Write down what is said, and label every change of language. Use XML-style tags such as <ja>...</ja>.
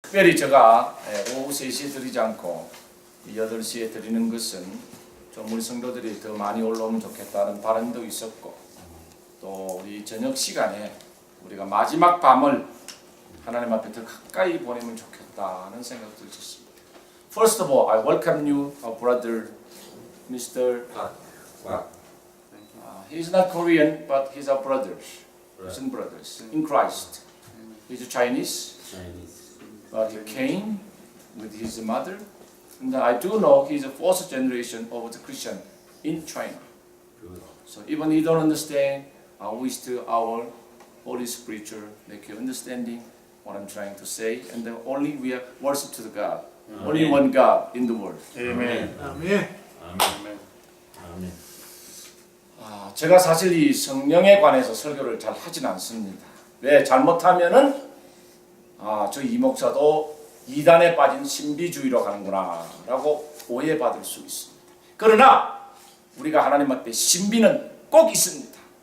<ko>특별히 제가 오후 3시에 드리지 않고 8시에 드리는 것은 좀 우리 성도들이 더 많이 올라오면 좋겠다는 바람도 있었고, 또 우리 저녁 시간에 우리가 마지막 밤을 하나님 앞에 더 가까이 보내면 좋겠다는 생각도 있었습니다.</ko> <en>First of all, I welcome you, our brother, Mr. He's not Korean, but he's our brothers, Christian brothers in Christ. He's Chinese, but he came with his mother, and I do know he's a fourth generation of the Christian in China. So even he don't understand, I wish to our Holy Scripture make you understanding what I'm trying to say, and then only we are worship to the God, only one God in the world. Amen.</en> <ko>아멘.</ko> <en>Amen. Amen.</en> <ko>제가 사실 이 성령에 관해서 설교를 잘 하진 않습니다. 왜? 잘못하면은 저 이 목사도 이단에 빠진 신비주의로 가는구나 라고 오해받을 수 있습니다. 그러나 우리가 하나님 앞에 신비는 꼭 있습니다.</ko>